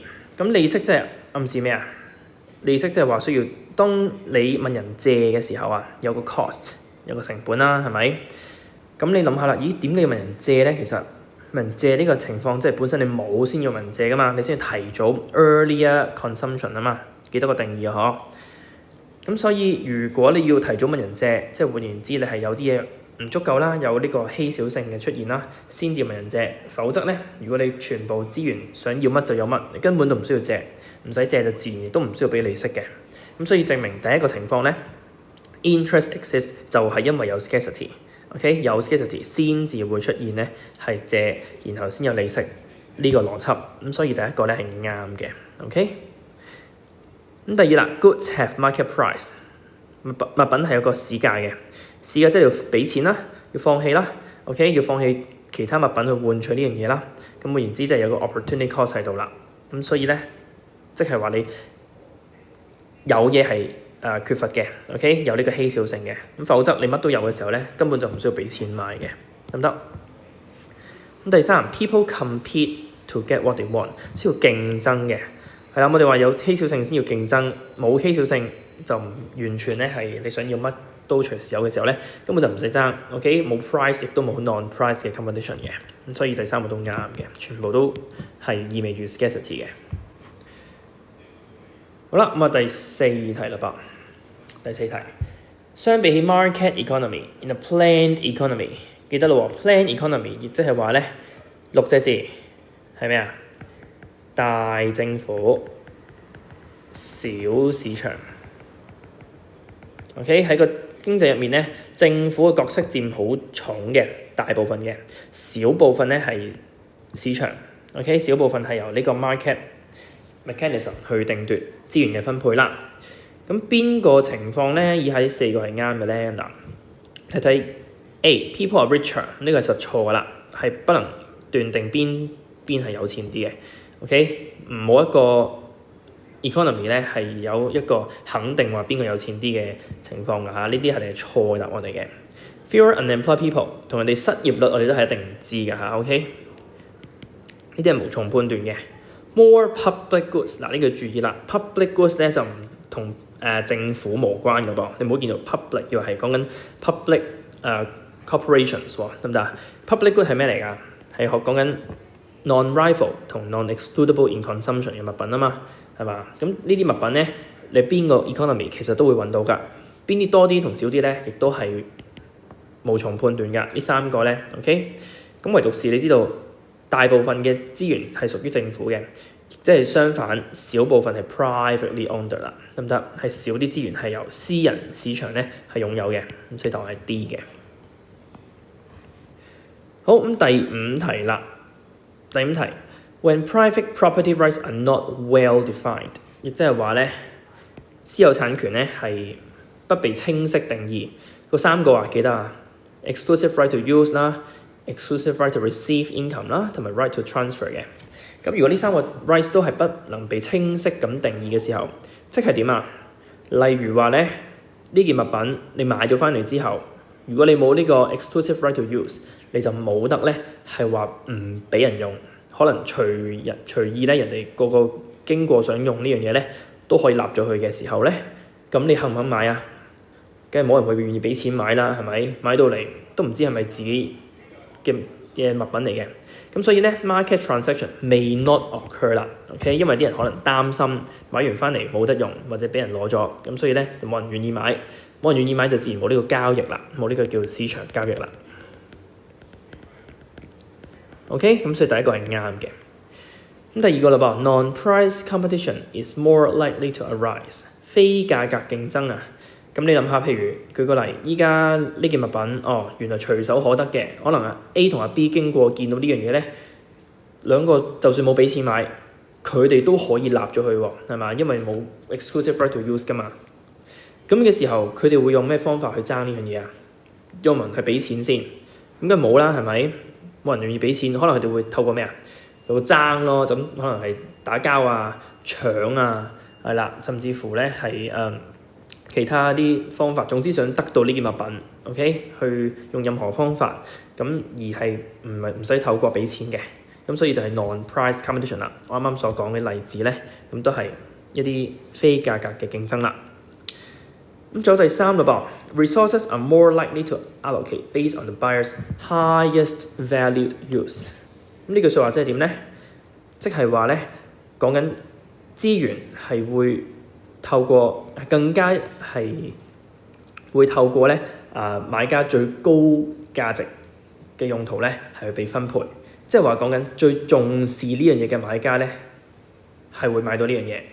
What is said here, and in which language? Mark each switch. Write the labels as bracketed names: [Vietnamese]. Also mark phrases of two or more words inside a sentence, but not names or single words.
[Cantonese] 咁利息即係暗示咩啊？利息即係話需要當你問人借嘅時候啊，有個 cost， 有個成本啦，係咪？咁你諗下啦，咦點解要問人借咧？其實問人借呢個情況，即係本身你冇先要問人借噶嘛，你先要提早 [English] earlier consumption [Cantonese] 啊嘛，幾多個定義啊？嗬。咁所以如果你要提早問人借，即係換言之，你係有啲嘢唔足夠啦，有呢個稀少性嘅出現啦，先至問人借。否則咧，如果你全部資源想要乜就有乜，你根本都唔需要借，唔使借就自然亦都唔需要俾利息嘅。咁所以證明第一個情況咧 ， [English] interest exists [Cantonese] 就係因為有 scarcity。OK， 有 scarcity 先至會出現咧係借，然後先有利息呢個邏輯。咁所以第一個咧係啱嘅。OK。咁第二啦 ， [English] goods have market price， [Cantonese] 物品係有個市價嘅，市價即係要俾錢啦，要放棄啦 ，OK， 要放棄其他物品去換取呢樣嘢啦。咁換言之，即係有個 [English] opportunity cost [Cantonese] 喺度啦。咁所以咧，即係話你有嘢係缺乏嘅 ，OK， 有呢個稀少性嘅。咁否則你乜都有嘅時候咧，根本就唔需要俾錢買嘅，得唔得？咁第三 [English] ，people compete to get what they want， [Cantonese] 需要競爭嘅。係啦，我哋話有稀少性先要競爭，冇稀少性就唔完全咧係你想要乜都隨時有嘅時候咧，根本就唔使爭。OK， 冇 price 亦都冇 non-price 嘅 competition 嘅，咁所以第三個都啱嘅，全部都係意味住 scarcity 嘅。好啦，咁啊第四題啦噃，第四題，相比起 [English] market economy， in a planned economy， [Cantonese] 記得咯喎 ， [English] planned economy [Cantonese] 亦即係話咧6隻字係咩啊？大政府，小市場。OK， 喺個經濟入面咧，政府嘅角色佔好重嘅，大部分嘅，小部分咧係市場。OK， 小部分係由呢個 [English] market mechanism [Cantonese] 去定奪資源嘅分配啦。咁邊個情況咧？以下呢4個係啱嘅咧？嗱，睇睇 [English] A，people are richer， [Cantonese] 呢個係實錯噶啦，係不能斷定邊係有錢啲嘅。OK， 冇一個 economy 咧係有一個肯定話邊個有錢啲嘅情況㗎嚇，呢啲係錯嘅答案嚟嘅。 [English] Fewer unemployed people [Cantonese] 同人哋失業率我哋都係一定唔知㗎嚇。OK， 呢啲係無從判斷嘅。 [English] More public goods [Cantonese] 嗱，呢個注意啦 ， [English] public goods [Cantonese] 咧就唔同政府無關嘅噃，你唔好見到 public 要係講緊 [English] public corporations [Cantonese] 喎，得唔得 ？ [English] Public good [Cantonese] 係咩嚟㗎？係講緊non-rival 同 [English] non-excludable in consumption [Cantonese] 嘅物品啊嘛，係嘛？咁呢啲物品咧，你邊個 economy 其實都會揾到㗎，邊啲多啲同少啲咧，亦都係無從判斷㗎。呢3個咧 ，OK， 咁唯獨是你知道大部分嘅資源係屬於政府嘅，即係相反，少部分係 [English] privately owned [Cantonese] 啦，得唔得？係少啲資源係由私人市場咧係擁有嘅，咁所以答案係 D 嘅。好，咁第5題啦。 [English] 第5題 ，when private property rights are not well defined， [Cantonese] 亦即係話咧，私有產權咧係不被清晰定義。嗰3個記得啊 ， [English] exclusive right to use [Cantonese] 啦 [English] exclusive right to receive income [Cantonese] 啦，同埋 [English] right to transfer [Cantonese] 嘅。咁如果呢三個 rights 都係不能被清晰咁定義嘅時候，即係點啊？例如話咧，呢件物品你買咗翻嚟之後，如果你冇呢個 [English] exclusive right to use， [Cantonese] 你就冇得咧係話唔俾人用，可能隨意咧人哋個經過想用呢樣嘢咧都可以立咗佢嘅時候咧，咁你肯唔肯買啊？梗係冇人會願意俾錢買啦，係咪？買到嚟都唔知係咪自己嘅物品嚟嘅。咁所以咧 [English] market transaction may not occur 啦 ，OK？ [Cantonese] 因為啲人可能擔心買完翻嚟冇得用，或者俾人攞咗，咁所以咧就冇人願意買，冇人願意買就自然冇呢個交易啦，冇呢個叫市場交易啦。OK？咁所以第一個係啱嘅。咁第二個啦噃 ， [English] non-price competition is more likely to arise。 [Cantonese] 非價格競爭啊！咁你諗下，譬如舉個例，依家呢件物品，原來隨手可得嘅，可能A 同B經過見到呢樣嘢咧，兩個就算冇俾錢買，佢哋都可以立咗佢喎，係嘛？因為冇 [English] exclusive right to use [Cantonese] 噶嘛。咁嘅時候，佢哋會用咩方法去爭呢樣嘢啊？有冇人係俾錢先？咁梗係冇啦，係咪？冇人願意俾錢，可能佢哋會透過咩啊？透過爭咯，咁可能係打交啊、搶啊，係啦，甚至乎咧係其他啲方法，總之想得到呢件物品 ，OK， 去用任何方法，咁而係唔使透過俾錢嘅，咁所以就係 [English] non-price competition [Cantonese] 啦。我啱啱所講嘅例子咧，咁都係一啲非價格嘅競爭啦。咁仲有第三啦噃 [English] ，resources are more likely to allocate based on the buyer's highest valued use。 [Cantonese] 咁呢句説話即係點咧？即係話咧，講緊資源係會透過更加係會透過咧買家最高價值嘅用途咧係去被分配，即係話講緊最重視呢樣嘢嘅買家咧係會買到呢樣嘢。